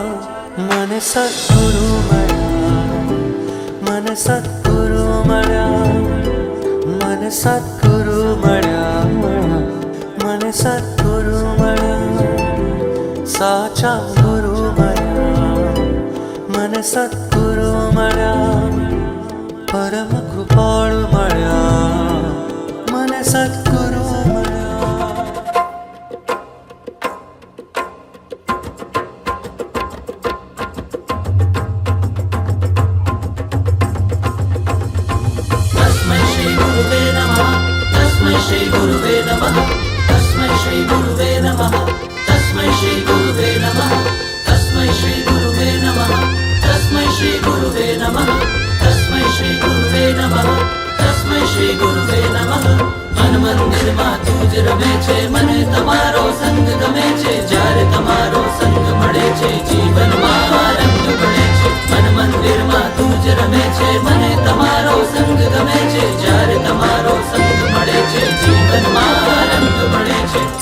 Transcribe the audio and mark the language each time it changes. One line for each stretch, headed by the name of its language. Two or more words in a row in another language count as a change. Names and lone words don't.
Gujarati: મને સદગુરુ મળ્યા, મને સદગુરુ મળ્યા, મને સદગુરુ મળ્યા, મને સદગુરુ મળ્યા, સાચા ગુરુ મળ્યા, મને સદગુરુ મળ્યા, પરમ કૃપાળુ મળ્યા, મને સદગુરુ મળ્યા.
Sanskrit: तस्मै श्री गुरुवे नमः, तस्मै श्री गुरुवे नमः, तस्मै श्री गुरुवे नमः, तस्मै श्री गुरुवे नमः, तस्मै श्री गुरुवे नमः, तस्मै श्री गुरुवे नमः, तस्मै श्री गुरुवे नमः, तस्मै श्री गुरुवे नमः.
Gujarati: मन મંદિરમાં તું જ રમે છે, મને તમારો સંગ ગમે છે. જ્યારે તમારો સંગ મળે છે, જીવનમાં રંગ મળે છે. મન મંદિરમાં તું જ રમે છે, મને તમારો સંગ ગમે છે. જ્યારે તમારો સંગ મળે છે, જીવનમાં રંગ મળે છે.